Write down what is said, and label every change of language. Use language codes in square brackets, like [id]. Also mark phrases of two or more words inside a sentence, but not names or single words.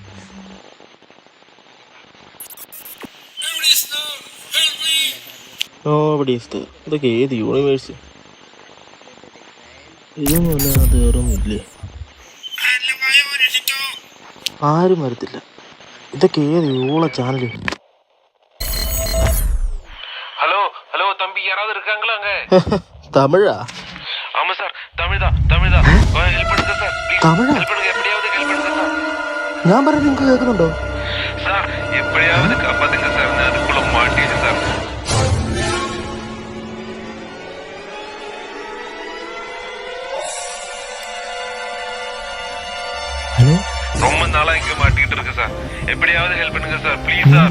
[ml] ഇതൊക്കെ ഏത് യൂണിവേഴ്സ്? ഇതൊന്നുമല്ല, അത് വേറൊന്നുമില്ലേ? ആരും വരത്തില്ല. ഇതൊക്കെ ഏത് യൂള ചാനല്? [ta] ஹலோ ஹலோ தம்பி, யாராவது இருக்காங்களா அங்க? [ml] തമിഴാ? [ta] ஆமா சார், தமிழ்தான் தமிழ்தான். ஹெல்ப் பண்ணுங்க சார், ப்ளீஸ் [ml] തമിഴാ? [ta] ஹெல்ப் பண்ணுங்க, எப்படியாவது ஹெல்ப் பண்ணுங்க சார். [ml] ഞാൻ പറയുന്നത് നിങ്ങൾക്ക് കേൾക്കുന്നുണ്ടോ? [ta] சார் எப்படியாவது காப்பாத்துங்க சார், நான் அதுக்குள்ள மாட்டிச்சு சார். [ml] ഹലോ, [ta] ரொம்ப நாளா இங்க மாட்டிட்டு இருக்கு சார், எப்படியாவது ஹெல்ப் பண்ணுங்க சார், ப்ளீஸ் சார்.